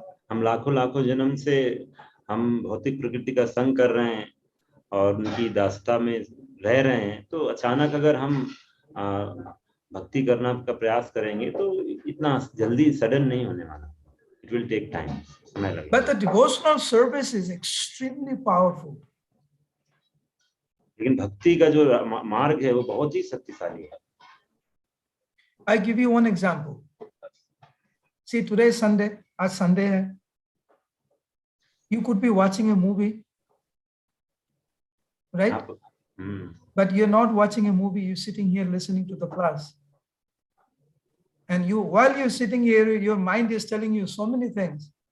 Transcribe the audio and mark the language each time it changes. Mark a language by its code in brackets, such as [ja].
[hi] हम लाखों लाखों जन्म से हम भौतिक प्रकृति का संग कर रहे हैं और उनकी दासता में रह रहे हैं. तो अचानक अगर हम भक्ति करना का प्रयास करेंगे तो इतना जल्दी सडन नहीं होने वाला. [en] It will take time. But the devotional service is extremely powerful. [hi] लेकिन भक्ति का जो मार्ग है वो बहुत ही शक्तिशाली है. [en] I give you one example. See, today is Sunday. [hi] आज Sunday है. [en] You could be watching a movie, right? But you're not watching a movie. You're sitting here listening to the class. And while you're sitting here, your mind is telling you so many things.